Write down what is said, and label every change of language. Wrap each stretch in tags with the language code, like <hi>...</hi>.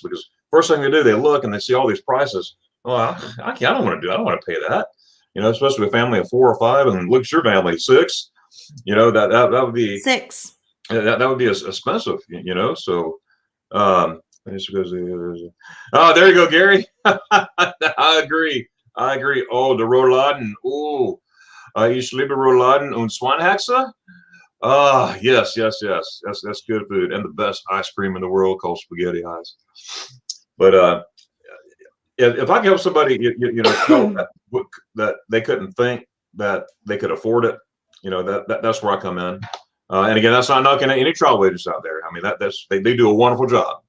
<en>Because first thing they do, they look and they see all these prices. Oh, I don't want to do it. I don't want to pay that. You know, especially a family of 4 or 5, and look at your family, 6. You know, that would be 6. That would be expensive. You know, so oh, there you go, Gary. I agree. Oh, the Rouladen.</en> <de>Oh, ich liebe Rouladen und Schweinehaxe.</de> <en>Ah, yes. That's good food and the best ice cream in the world called spaghetti ice. But if I can help somebody, you know, that they couldn't think that they could afford it, you know, that's where I come in. And again, that's not knocking at any travel agents out there. I mean, they do a wonderful job.</en>